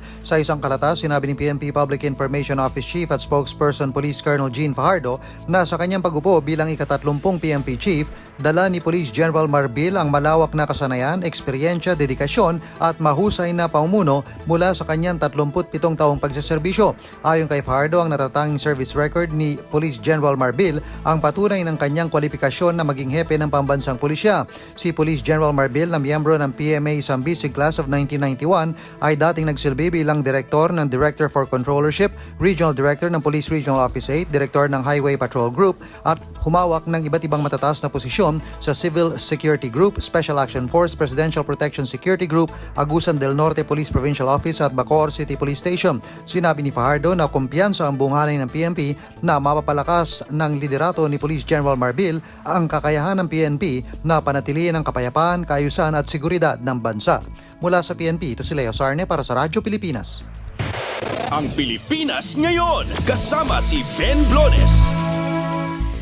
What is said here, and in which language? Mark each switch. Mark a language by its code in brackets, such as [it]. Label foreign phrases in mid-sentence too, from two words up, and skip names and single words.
[tl] Sa isang kalatas, sinabi ni PNP Public Information Office Chief at Spokesperson Police Colonel Jean Fajardo na sa kanyang pag-upo bilang ika-30 PNP Chief, dala ni Police General Marbil ang malawak na kasanayan, eksperyensya, dedikasyon at mahusay na pamumuno mula sa kanyang 37 taong pagseserbisyo. Ayon kay Fajardo, ang natatanging service record ni Police General Marbil ang patunay ng kanyang kwalifikasyon na maging hepe ng pambansang pulisya. Si Police General Marbil na miyembro ng PMA Zambisi Class of 1991 ay dating nagsilbi bilang Direktor ng Director for Controllership, Regional Director ng Police Regional Office 8, Director ng Highway Patrol Group at humawak ng iba't ibang matataas na posisyon sa Civil Security Group, Special Action Force, Presidential Protection Security Group, Agusan del Norte Police Provincial Office at Bacoor City Police Station. Sinabi ni Fajardo na kumpiyansa ang buong hanay ng PNP na mapapalakas ng liderato ni Police General Marbil ang kakayahan ng PNP na panatilihin ang kapayapaan, kaayusan at seguridad ng bansa. Mula sa PNP, ito si Leo Sarne para sa Radyo Pilipinas. Ang Pilipinas ngayon, kasama si Fen Blones.